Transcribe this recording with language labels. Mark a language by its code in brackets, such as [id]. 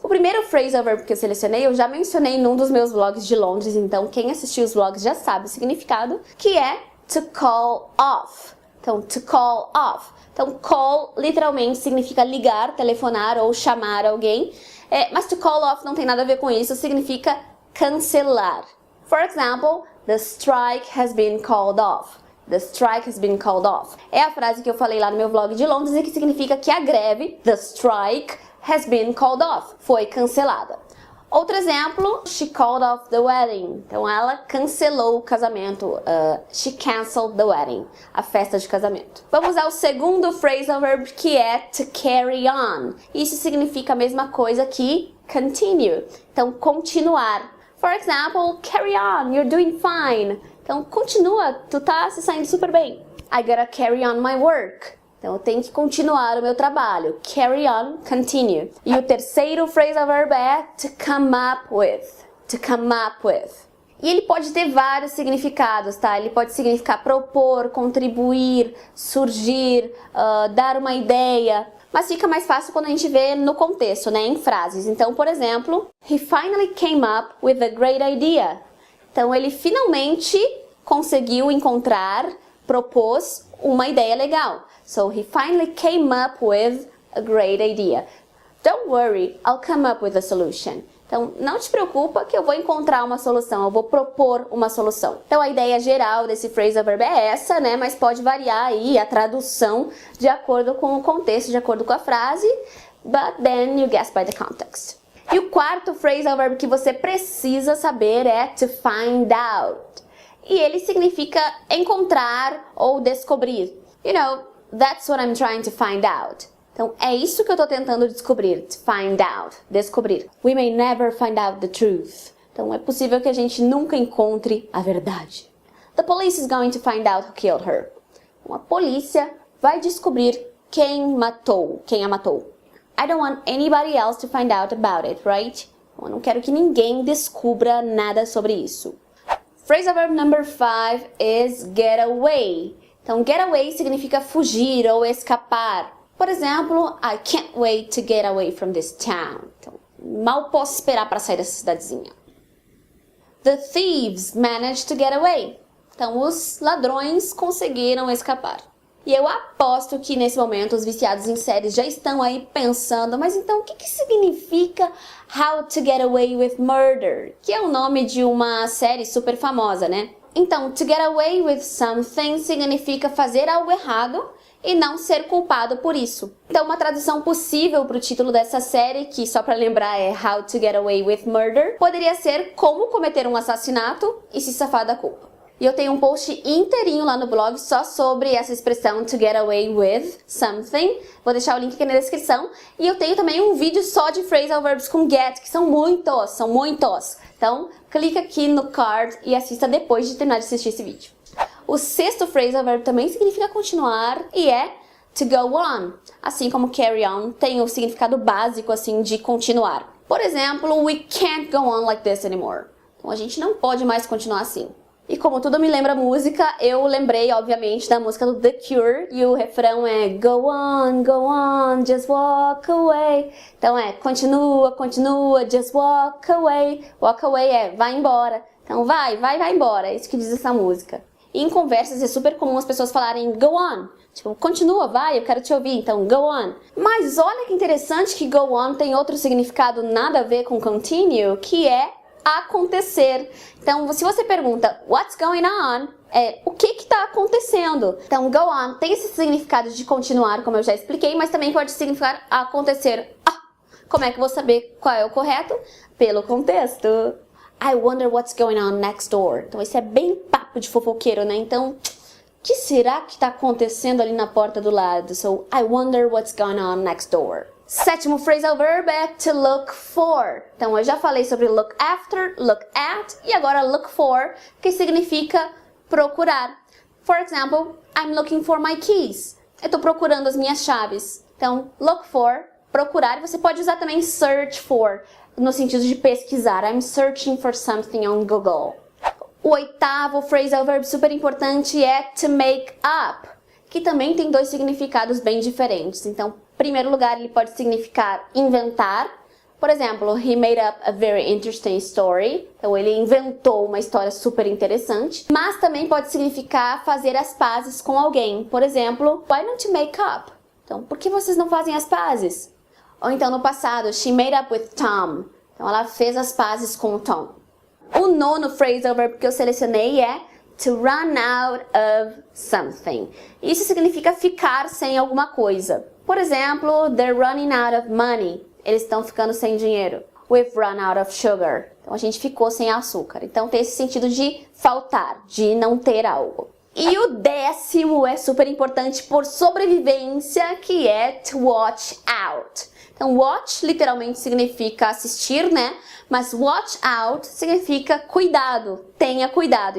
[pt] O primeiro phrasal verb que eu selecionei, eu já mencionei num dos meus vlogs de Londres, então quem assistiu os vlogs já sabe o significado, que é to call off. Então, to call off. Então, call literalmente significa ligar, telefonar ou chamar alguém, mas to call off não tem nada a ver com isso, significa cancelar. [en] For example, the strike has been called off. The strike has been called off. [pt] É a frase que eu falei lá no meu vlog de Londres e que significa que a greve, [en] the strike, has been called off. [pt] Foi cancelada. Outro exemplo, [en] she called off the wedding. [pt] Então ela cancelou o casamento. [en] She canceled the wedding. [pt] A festa de casamento. Vamos ao segundo phrasal verb que é to carry on. Isso significa a mesma coisa que continue. Então continuar. [en] For example, carry on, you're doing fine. [pt] Então, continua, tu tá se saindo super bem. [en] I gotta carry on my work. [pt] Então, eu tenho que continuar o meu trabalho. Carry on, continue. E o terceiro phrasal verb é to come up with. To come up with. E ele pode ter vários significados, tá? Ele pode significar propor, contribuir, surgir, dar uma ideia. Mas fica mais fácil quando a gente vê no contexto, né? Em frases. Então, por exemplo, [en] he finally came up with a great idea. [pt] Então, ele finalmente conseguiu encontrar, propôs uma ideia legal. [en] So, he finally came up with a great idea. Don't worry, I'll come up with a solution. [pt] Então, não te preocupa que eu vou encontrar uma solução, eu vou propor uma solução. Então, a ideia geral desse phrasal verb é essa, né? Mas pode variar aí a tradução de acordo com o contexto, de acordo com a frase. [en] But then you guess by the context. [pt] E o quarto phrasal verb que você precisa saber é to find out. E ele significa encontrar ou descobrir. [en] You know, that's what I'm trying to find out. [pt] Então, é isso que eu tô tentando descobrir. To find out. Descobrir. [en] We may never find out the truth. [pt] Então, é possível que a gente nunca encontre a verdade. [en] The police is going to find out who killed her. [pt] Então, a polícia vai descobrir quem a matou. [en] I don't want anybody else to find out about it, right? [pt] Eu não quero que ninguém descubra nada sobre isso. [en] Phrasal verb number 5 is get away. [pt] Então, get away significa fugir ou escapar. Por exemplo, [en] I can't wait to get away from this town. [pt] Então, mal posso esperar para sair dessa cidadezinha. [en] The thieves managed to get away. [pt] Então, os ladrões conseguiram escapar. E eu aposto que nesse momento os viciados em séries já estão aí pensando, mas então o que significa How to Get Away with Murder? Que é o nome de uma série super famosa, né? Então, to get away with something significa fazer algo errado e não ser culpado por isso. Então, uma tradução possível para o título dessa série, que só para lembrar é How to Get Away with Murder, poderia ser Como Cometer um Assassinato e Se Safar da Culpa. E eu tenho um post inteirinho lá no blog só sobre essa expressão to get away with something. Vou deixar o link aqui na descrição. E eu tenho também um vídeo só de phrasal verbs com get, que são muitos. Então, clica aqui no card e assista depois de terminar de assistir esse vídeo. O sexto phrasal verb também significa continuar e é to go on. Assim como carry on tem o significado básico assim de continuar. Por exemplo, [en] we can't go on like this anymore. [pt] Então, a gente não pode mais continuar assim. E como tudo me lembra música, eu lembrei, obviamente, da música do The Cure. E o refrão é [en] go on, just walk away. [pt] Então continua, [en] just walk away. [pt] Walk away é vai embora. Então vai embora. É isso que diz essa música. E em conversas é super comum as pessoas falarem go on. Tipo, continua, vai, eu quero te ouvir, então go on. Mas olha que interessante que go on tem outro significado nada a ver com continue, que é acontecer. Então, se você pergunta [en] what's going on, [pt] o que está acontecendo? Então, go on tem esse significado de continuar, como eu já expliquei, mas também pode significar acontecer. Como é que eu vou saber qual é o correto? Pelo contexto. [en] I wonder what's going on next door. [pt] Então, esse é bem papo de fofoqueiro, né? Então, o que será que está acontecendo ali na porta do lado? [en] So, I wonder what's going on next door. [pt] Sétimo phrasal verb é to look for. Então, eu já falei sobre look after, look at e agora look for, que significa procurar. [en] For example, I'm looking for my keys. [pt] Eu estou procurando as minhas chaves. Então, look for, procurar. Você pode usar também search for, no sentido de pesquisar. [en] I'm searching for something on Google. [pt] O oitavo phrasal verb super importante é to make up, que também tem dois significados bem diferentes. Então, em primeiro lugar, ele pode significar inventar. Por exemplo, [en] he made up a very interesting story. [pt] Então, ele inventou uma história super interessante. Mas também pode significar fazer as pazes com alguém. Por exemplo, [en] why don't you make up? [pt] Então, por que vocês não fazem as pazes? Ou então, no passado, [en] she made up with Tom. [pt] Então, ela fez as pazes com o Tom. O nono phrasal verb que eu selecionei é to run out of something. Isso significa ficar sem alguma coisa. Por exemplo, [en] they're running out of money. [pt] Eles estão ficando sem dinheiro. [en] We've run out of sugar. [pt] Então, a gente ficou sem açúcar. Então, tem esse sentido de faltar, de não ter algo. E o décimo é super importante por sobrevivência, que é to watch out. Então, watch literalmente significa assistir, né? Mas watch out significa cuidado, tenha cuidado.